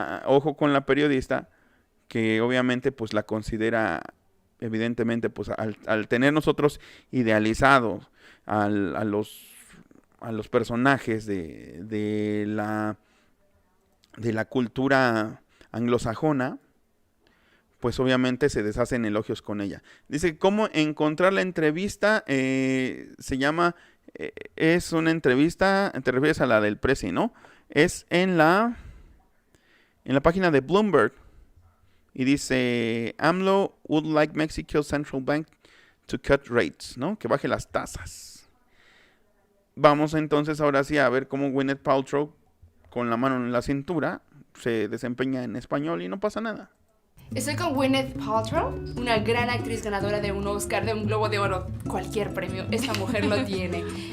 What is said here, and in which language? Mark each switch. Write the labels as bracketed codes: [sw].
[es] Ojo con la periodista, que obviamente pues la considera, evidentemente, pues al tener nosotros idealizados a los personajes de la cultura anglosajona, pues obviamente se deshacen elogios con ella. Dice, ¿cómo encontrar la entrevista? Se llama, es una entrevista, te refieres a la del Prezi, ¿no? Es en la página de Bloomberg. Y dice, [en] AMLO would like Mexico's central bank to cut rates, ¿no? [es] Que baje las tasas. Vamos entonces ahora sí a ver cómo Gwyneth Paltrow, con la mano en la cintura, se desempeña en español y no pasa nada. Estoy con Gwyneth Paltrow, una gran actriz ganadora de un Oscar, de un Globo de Oro, cualquier premio, esta mujer lo tiene.